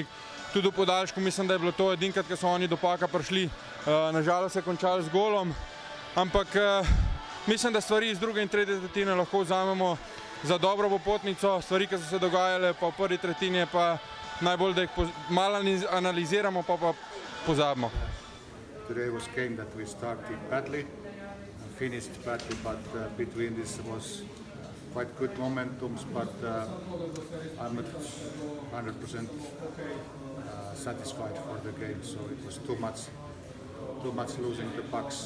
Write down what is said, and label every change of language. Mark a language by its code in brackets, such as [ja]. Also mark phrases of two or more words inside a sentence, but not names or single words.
[sl] Tudi v podaljšku mislim, da je bilo to edinkrat, ko so oni do paka prišli. Nažalost se je končali z golom, ampak mislim, da stvari iz druge in tretje tretjine lahko vzamemo za dobro popotnico. Stvari, ki so se dogajale pa v prvi tretjini, pa najbolj, da jih malo analiziramo, pa pozabimo. [en] Today was game that we started badly. Finished badly, but between this was quite good momentums, but I'm not 100% satisfied for the game, so it was too much losing the pucks.